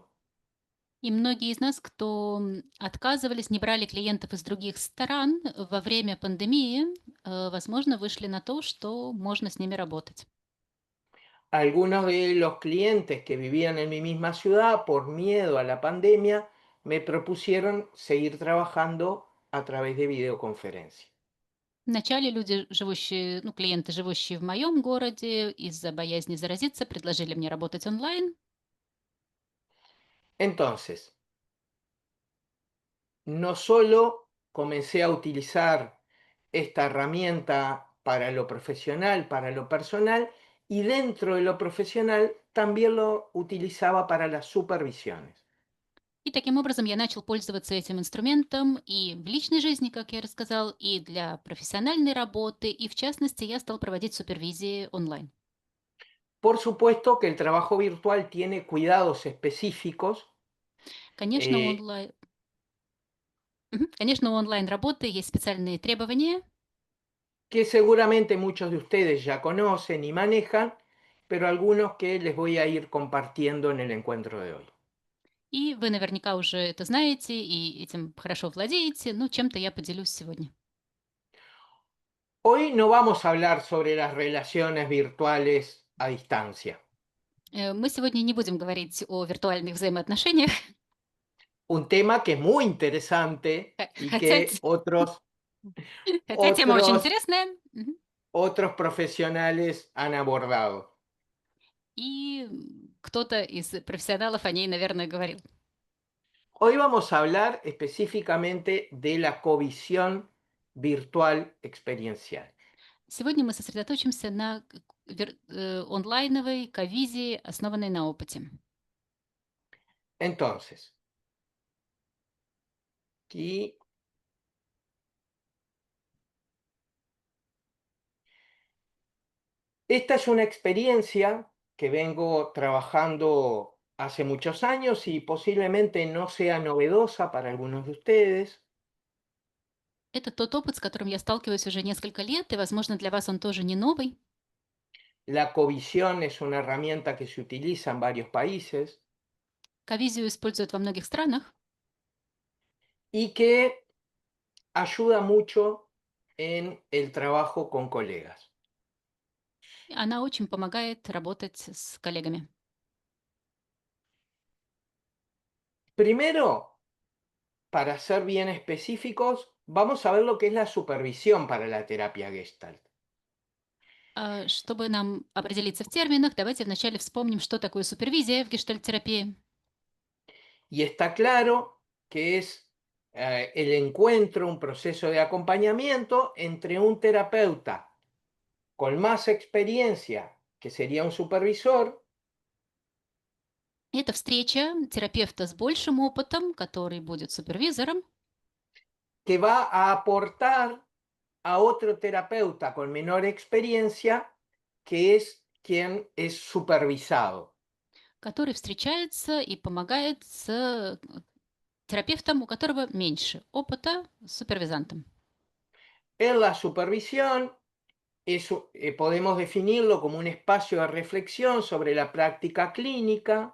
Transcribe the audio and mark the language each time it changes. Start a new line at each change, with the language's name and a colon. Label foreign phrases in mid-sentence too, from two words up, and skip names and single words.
Russian: И многие из нас, кто отказывались, не брали клиентов из других стран во время пандемии, возможно, вышли на то, что можно с ними работать.
Spanish: Algunos de los clientes que vivían en mi misma ciudad, por miedo a la pandemia, me propusieron seguir trabajando a través de videoconferencia.
Russian: Вначале люди, живущие, ну, клиенты, живущие в моем городе, из-за боязни заразиться, предложили мне работать онлайн.
Spanish: Entonces, no solo comencé a utilizar esta herramienta para lo profesional, para lo personal, y dentro de lo profesional también lo utilizaba para las supervisiones.
Russian: И таким образом я начал пользоваться этим инструментом и в личной жизни, как я рассказал, и для профессиональной работы, и в частности я стал проводить супервизии онлайн.
Spanish: Por supuesto que el trabajo virtual tiene cuidados específicos.
Russian: Конечно, eh, Конечно, у онлайн-работы есть специальные требования,
Spanish: que seguramente muchos de ustedes ya conocen y manejan, pero algunos que les voy a ir compartiendo en el encuentro de hoy.
Russian: и вы наверняка уже это знаете и этим хорошо владеете, но чем-то я поделюсь сегодня.
Spanish: Hoy no vamos a hablar sobre las relaciones virtuales a distancia,
Russian: Мы сегодня не будем говорить о виртуальных взаимоотношениях,
Spanish: un tema que es muy interesante y
Russian: хотя,
Spanish: que
Russian: хотя тема очень
Spanish: otros,
Russian: интересная,
Spanish: otros profesionales han abordado.
Russian: и кто-то из профессионалов о ней, наверное, говорил.
Spanish: Hoy vamos a hablar específicamente de la covisión virtual experiencial.
Russian: Сегодня мы сосредоточимся на онлайновой ковизе, основанной на опыте.
Spanish: Entonces, aquí esta es una experiencia que vengo trabajando hace muchos años y posiblemente no sea novedosa para algunos de ustedes.
Russian: Это тот опыт, с которым я сталкиваюсь уже несколько лет, и, возможно, для вас он тоже не новый.
Spanish: La covisión es una herramienta que se utiliza en varios países
Russian: Ковизию используют во многих странах,
Spanish: y que ayuda mucho en el trabajo con colegas.
Russian: и она очень помогает работать с коллегами.
Spanish: Primero, para ser bien específicos, vamos a ver lo que es la supervisión para la terapia Gestalt.
Russian: Чтобы нам определиться в терминах, давайте вначале вспомним, что такое супервизия в гештальт-терапии.
Spanish: Y está claro que es el encuentro, un proceso de acompañamiento entre un terapeuta con más experiencia, que sería un supervisor,
Russian: Это встреча терапевта с большим опытом, который будет супервизором,
Spanish: que va a aportar a otro terapeuta con menor experiencia, que es quien es supervisado.
Russian: который встречается и помогает с терапевтом, у которого меньше опыта, с супервизантом.
Spanish: En la supervisión podemos definirlo como un espacio de reflexión sobre la práctica clínica,